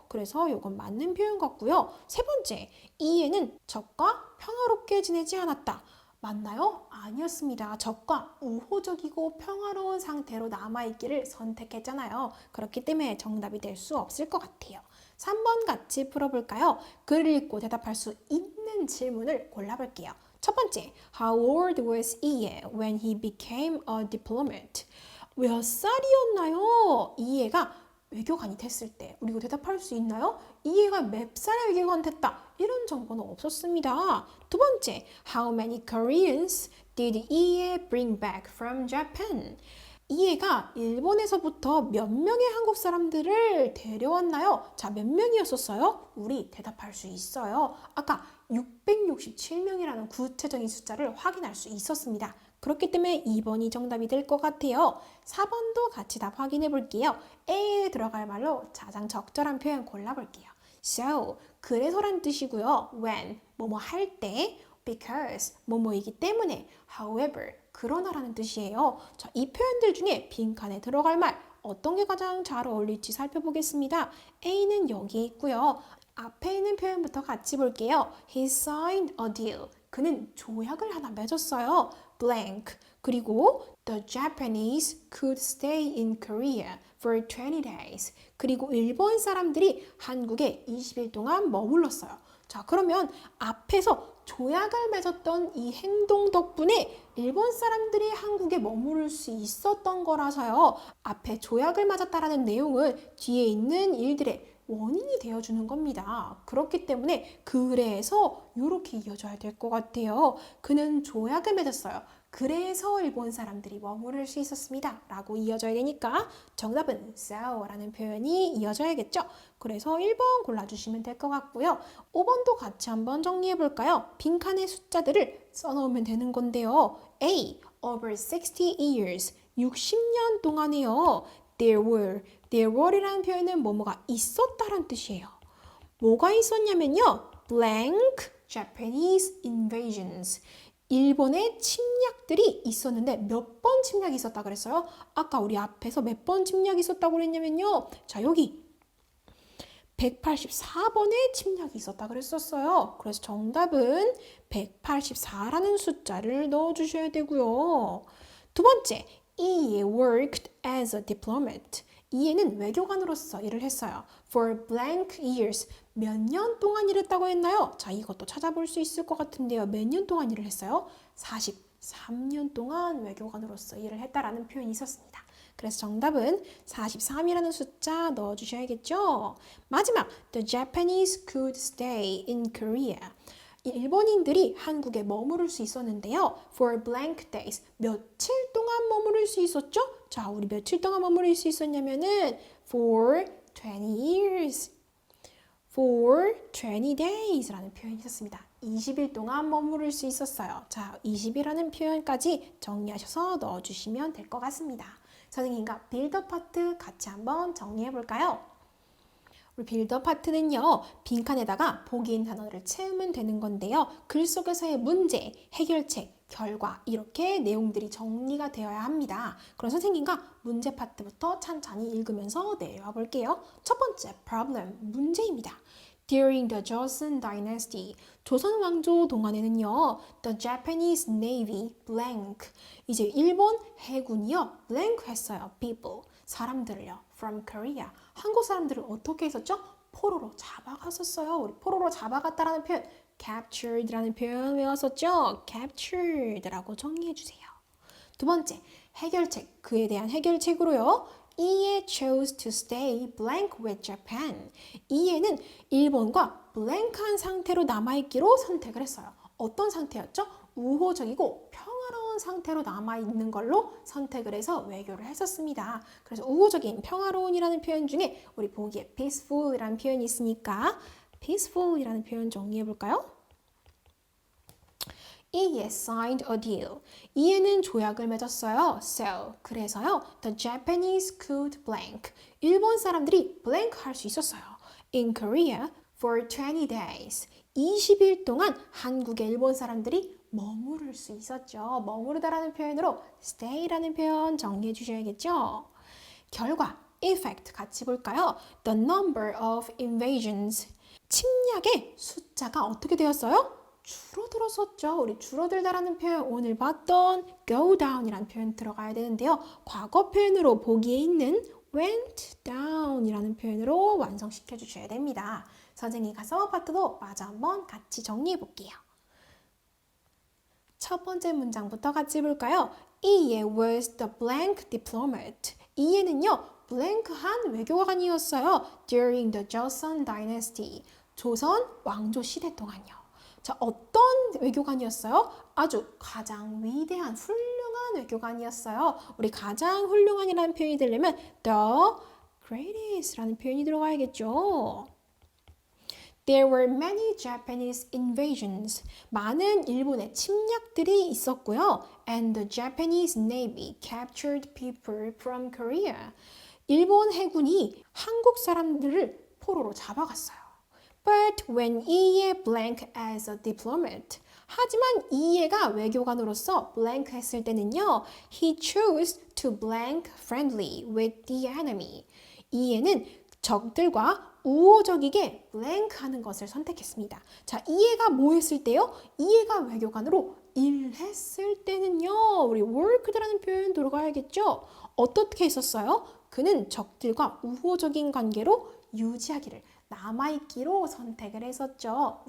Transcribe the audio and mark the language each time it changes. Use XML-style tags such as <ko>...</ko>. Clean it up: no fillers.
<ko>그래서 이건 맞는 표현 같고요. 세 번째, 이에는 적과 평화롭게 지내지 않았다. 맞나요? 아니었습니다. 적과 우호적이고 평화로운 상태로 남아있기를 선택했잖아요. 그렇기 때문에 정답이 될 수 없을 것 같아요. 3번 같이 풀어볼까요? 글을 읽고 대답할 수 있는 질문을 골라볼게요. 첫 번째,</ko> <en>How old was Ie when he became a diplomat?</en> <ko>몇 살이었나요? 이해가 외교관이 됐을 때. 우리 이거 대답할 수 있나요? 이해가 몇 살에 외교관 됐다. 이런 정보는 없었습니다. 두 번째,</ko> <en>How many Koreans did Ie bring back from Japan?</en> <ko>이해가 일본에서부터 몇 명의 한국 사람들을 데려왔나요? 자, 몇 명이었었어요? 우리 대답할 수 있어요. 아까 667명이라는 구체적인 숫자를 확인할 수 있었습니다. 그렇기 때문에 2번이 정답이 될 것 같아요. 4번도 같이 답 확인해 볼게요. A에 들어갈 말로 가장 적절한 표현 골라볼게요.</ko> <en>So,</en> <ko>그래서란 뜻이고요.</ko> <en>When,</en> <ko>뭐뭐 할 때,</ko> <en>because,</en> <ko>뭐뭐이기 때문에,</ko> <en>however,</en> <ko>그러나라는 뜻이에요. 자, 이 표현들 중에 빈칸에 들어갈 말 어떤 게 가장 잘 어울릴지 살펴보겠습니다. A는 여기에 있고요. 앞에 있는 표현부터 같이 볼게요.</ko> <en>He signed a deal.</en> <ko>그는 조약을 하나 맺었어요.</ko> <en>blank.</en> <ko>그리고</ko> <en>the Japanese could stay in Korea for 20 days.</en> <ko>그리고 일본 사람들이 한국에 20일 동안 머물렀어요. 자, 그러면 앞에서 조약을 맺었던 이 행동 덕분에 일본 사람들이 한국에 머무를 수 있었던 거라서요. 앞에 조약을 맺었다라는 내용은 뒤에 있는 일들의 원인이 되어주는 겁니다. 그렇기 때문에 그래서 이렇게 이어져야 될 것 같아요. 그는 조약을 맺었어요. 그래서 일본 사람들이 머무를 수 있었습니다. 라고 이어져야 되니까 정답은 so라는 표현이 이어져야겠죠. 그래서 1번 골라주시면 될 것 같고요. 5번도 같이 한번 정리해 볼까요? 빈칸에 숫자들을 써놓으면 되는 건데요.</ko> <en>A. Over 60 years.</en> <ko>60년 동안에요.</ko> <en>There were</en> <ko>이라는 표현은 뭐뭐가 있었다란 뜻이에요. 뭐가 있었냐면요.</ko> <en>blank Japanese invasions.</en> <ko>일본의 침략들이 있었는데 몇 번 침략이 있었다 그랬어요? 아까 우리 앞에서 몇 번 침략이 있었다고 그랬냐면요. 자, 여기 184번의 침략이 있었다 그랬었어요. 그래서 정답은 184라는 숫자를 넣어주셔야 되고요. 두 번째,</ko> <en>he worked as a diplomat.</en> <ko>이에는 외교관으로서 일을 했어요.</ko> <en>For blank years.</en> <ko>몇 년 동안 일했다고 했나요? 자, 이것도 찾아볼 수 있을 것 같은데요. 몇 년 동안 일을 했어요? 43년 동안 외교관으로서 일을 했다라는 표현이 있었습니다. 그래서 정답은 43이라는 숫자 넣어주셔야겠죠?</ko> <en>마지막, the Japanese could stay in Korea.</en> <ko>일본인들이 한국에 머무를 수 있었는데요.</ko> <en>For blank days.</en> <ko>며칠 동안 머무를 수 있었죠? 자, 우리 며칠 동안 머무를 수 있었냐면은</ko> <en>for 20 years. For 20 days</en> <ko>라는 표현이 있었습니다. 20일 동안 머무를 수 있었어요. 자, 20이라는 표현까지 정리하셔서 넣어주시면 될 것 같습니다. 선생님과 빌더 파트 같이 한번 정리해 볼까요? 우리 빌더 파트는요, 빈칸에다가 보기 있는 단어를 채우면 되는 건데요. 글 속에서의 문제, 해결책, 결과 이렇게 내용들이 정리가 되어야 합니다. 그럼 선생님과 문제 파트부터 찬찬히 읽으면서 내려와 볼게요. 첫 번째</ko> <en>problem,</en> <ko>문제입니다.</ko> <en>During the Joseon Dynasty,</en> <ko>조선 왕조 동안에는요,</ko> <en>the Japanese Navy blank,</en> <ko>이제 일본 해군이요,</ko> <en>blank</en> <ko>했어요.</ko> <en>people,</en> <ko>사람들을요,</ko> <en>from Korea,</en> <ko>한국 사람들을 어떻게 했었죠? 포로로 잡아갔었어요. 우리 포로로 잡아갔다라는 표현, captured라는 표현 외웠었죠? captured라고 정리해 주세요. 두 번째, 해결책, 그에 대한 해결책으로요.</ko> <en>이에 chose to stay blank with Japan.</en> <ko>이에는 일본과 blank한 상태로 남아있기로 선택을 했어요. 어떤 상태였죠? 우호적이고 평화로운 상태로 남아있는 걸로 선택을 해서 외교를 했었습니다. 그래서 우호적인, 평화로운이라는 표현 중에 우리 보기에 peaceful이라는 표현이 있으니까 peaceful이라는 표현 정리해 볼까요?</ko> <en>He signed a deal.</en> <ko>이에는 조약을 맺었어요.</ko> <en>So,</en> <ko>그래서요.</ko> <en>The Japanese could blank.</en> <ko>일본 사람들이 blank 할 수 있었어요.</ko> <en>In Korea for 20 days.</en> <ko>20일 동안 한국의 일본 사람들이 머무를 수 있었죠. 머무르다라는 표현으로 stay라는 표현 정리해 주셔야겠죠. 결과,</ko> <en>effect</en> <ko>같이 볼까요?</ko> <en>The number of invasions.</en> <ko>침략의 숫자가 어떻게 되었어요? 줄어들었었죠. 우리 줄어들다라는 표현 오늘 봤던 go down이라는 표현 들어가야 되는데요. 과거 표현으로 보기에 있는 went down이라는 표현으로 완성시켜 주셔야 됩니다. 선생님이 가서 파트도 마저 한번 같이 정리해 볼게요. 첫 번째 문장부터 같이 볼까요?</ko> <en>이에 was the blank diplomat.</en> <ko>이에는요, blank한 외교관이었어요.</ko> <en>During the Joseon Dynasty.</en> <ko>조선 왕조 시대 동안요. 자, 어떤 외교관이었어요? 아주 가장 위대한 훌륭한 외교관이었어요. 우리 가장 훌륭한이라는 표현이 되려면</ko> <en>the greatest</en> <ko>라는 표현이 들어가야겠죠.</ko> <en>There were many Japanese invasions.</en> <ko>많은 일본의 침략들이 있었고요.</ko> <en>And the Japanese Navy captured people from Korea.</en> <ko>일본 해군이 한국 사람들을 포로로 잡아갔어요.</ko> <en>But when 이에 blank as a diplomat.</en> <ko>하지만 이해가 외교관으로서 blank 했을 때는요.</ko> <en>He chose to blank friendly with the enemy.</en> <ko>이해는 적들과 우호적이게 blank 하는 것을 선택했습니다. 자, 이해가 뭐 했을 때요? 이해가 외교관으로 일했을 때는요. 우리 worked라는 표현 들어가야겠죠? 어떻게 했었어요? 그는 적들과 우호적인 관계로 유지하기를 남아있기로 선택을 했었죠.</ko>